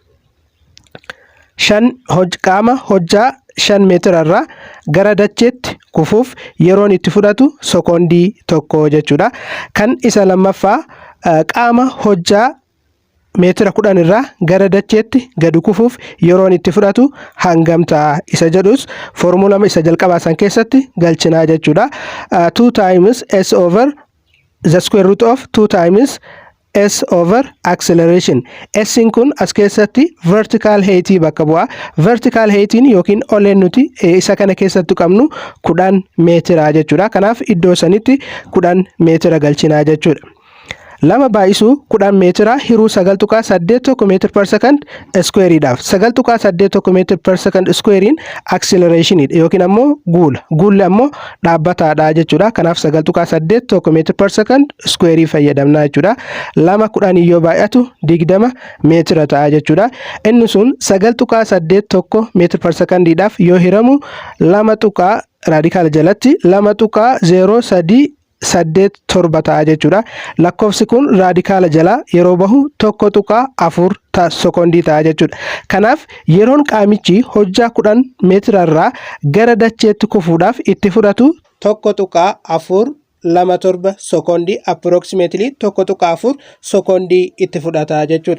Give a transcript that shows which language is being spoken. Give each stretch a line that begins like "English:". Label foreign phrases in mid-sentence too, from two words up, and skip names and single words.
Oromo: Qaama hojjaa 5 meetirarraa gara dacheetti kufuuf yeroon itti fudhatu secondii tokko jechuudha. Kan isa lammaffaa qaama hojjaa meetira 10 irraa gara dacheetti gadi kufuuf yeroon itti fudhatu hangam ta'a isa jedhus foormulaa isa jalqabaa san keessatti galchinaa jechuudha.
English: 2 times s over the square root of 2 times s over acceleration.
Oromo: S kun as keessatti
English: vertical height
Oromo: bakka bu'a.
English: Vertical height
Oromo: yookiin oleen nuti isa kana keessatti qabnu 10 meetira jechuudha. Kanaaf iddoo sanitti 10 meetira galchinaa jechuudha. 2 baay'isuu 10 meetira hiruu 9.81
English: meter per second square
Oromo: dhaaf. 9.81
English: meter per second square acceleration
Oromo: yookiin ammoo guulli ammoo dhaabbataadha jechuudha. Kanaaf 9.81
English: meter per second square
Oromo: fayyadamna jechuudha. 2 yoo baay'atu 20 meetira ta'a jechuudha. Inni sun 9.81
English: meter per second
Oromo: dhaaf yoo hiramu 2 raadikaala jalatti 2.03 ta'a jechuudha. Lakkoofsi kun raadikaala jala yeroo bahu 1.4 secondii ta'a jechuudha. Kanaaf yeroon qaamichi hojjaa 10 meetirarraa gara dacheetti kufuudhaaf itti fudhatu 1.427 secondii approximately 1.4 secondii itti fudhata jechuudha.